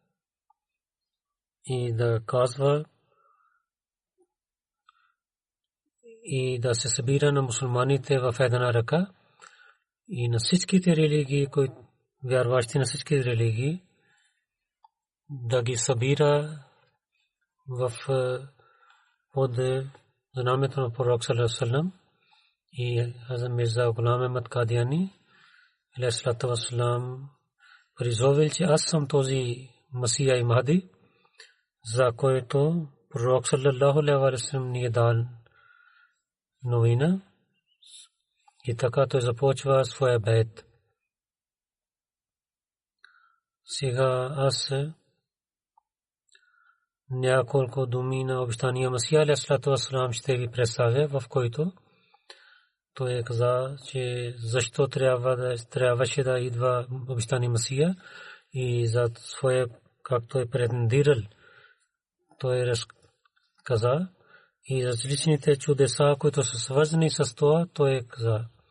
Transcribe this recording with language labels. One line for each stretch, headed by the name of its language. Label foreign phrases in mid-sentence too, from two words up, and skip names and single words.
Bulgarian: и да казва и да се събира на мусулманите в една ръка и на всичките религии, които вярващи на всички религии, да ги събира в под знамето на пророк
Arabic: صلى الله عليه وسلم.
Bulgarian: И Хазрат Мирза Гулам Ахмад Кадияни
Arabic: عليه الصلاة والسلام
Bulgarian: призовал, че аз съм този Масия и Махди, за който пророк
Arabic: صلى الله عليه وسلم
Bulgarian: ни е дал новина. И така той започва своя бейт. Сега аз няколко думи на обещания Масия
Arabic: عليه الصلاة والسلام
Bulgarian: ще ви представя, в който той каза, че защо трябваше да идва обещания Масия и за своя, както е претендирал, той разказа и различните чудеса, които са свързани с това, той каза.